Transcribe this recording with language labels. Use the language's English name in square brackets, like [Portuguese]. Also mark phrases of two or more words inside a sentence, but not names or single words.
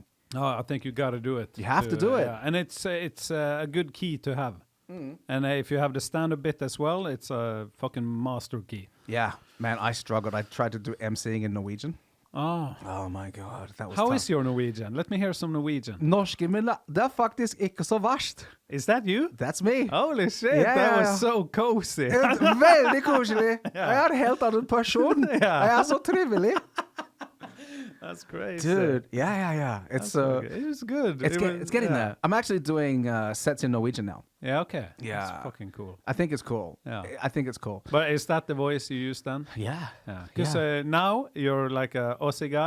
[English] No, I think you got to do it. You have to do it. Yeah. And it's a good key to have. And if you have the stand-up bit as well, it's a fucking master key. Yeah. Man, I struggled. I tried to do MCing in Norwegian. Oh my god, that was How tough. is your Norwegian? Let me hear some Norwegian. [Norwegian] Norsken min, det er faktisk ikke så verst. [English] Is that you? That's me. Holy shit, Yeah, that yeah, was yeah. so cozy. [Norwegian] Det er veldig koselig. Jeg er en helt annen person. Ja. Jeg er så trivelig. [English] That's crazy. Dude, yeah. It's It was good. it's getting there. I'm actually doing sets in Norwegian now. Yeah, okay. Yeah. That's fucking cool. I think it's cool. Yeah. I think it's cool. But is that the voice you use then? Yeah. Yeah. Because now you're like a Aussie guy,